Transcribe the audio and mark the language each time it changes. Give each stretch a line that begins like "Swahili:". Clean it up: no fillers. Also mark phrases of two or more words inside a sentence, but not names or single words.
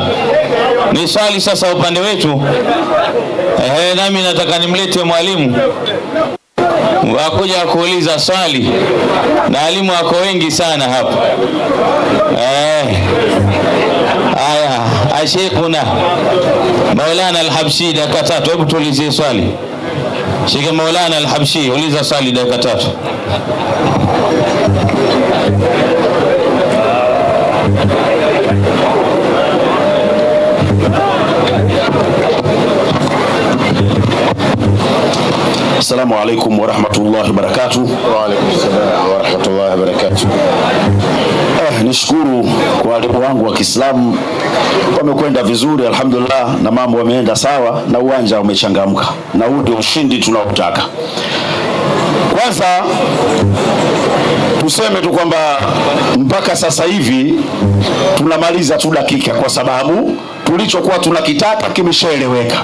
Swahili: Ni swali sasa upande wetu. Nami nataka nimlete mwalimu wakuja kuuliza swali, na walimu wako wengi sana hapa. Aya, Asheikhuna Maulana Al-Habshi, dakika 3. Hebu tuulizie swali. Sheikh Maulana Al-Habshi, uliza swali dakika 3.
Arabic: السلام عليكم ورحمة الله وبركاته. وعليكم السلام ورحمة الله وبركاته.
Swahili: Nishukuru kwa walimu wangu wa Kiislamu, wamekwenda vizuri alhamdulillah, na mambo yameenda sawa na uwanja umechangamka, na huu ndio ushindi tunaotaka. Kwanza tuseme tu kwamba mpaka sasa hivi tunamaliza tu dakika, kwa sababu tulichokuwa tunakitaka kimeshaeleweka.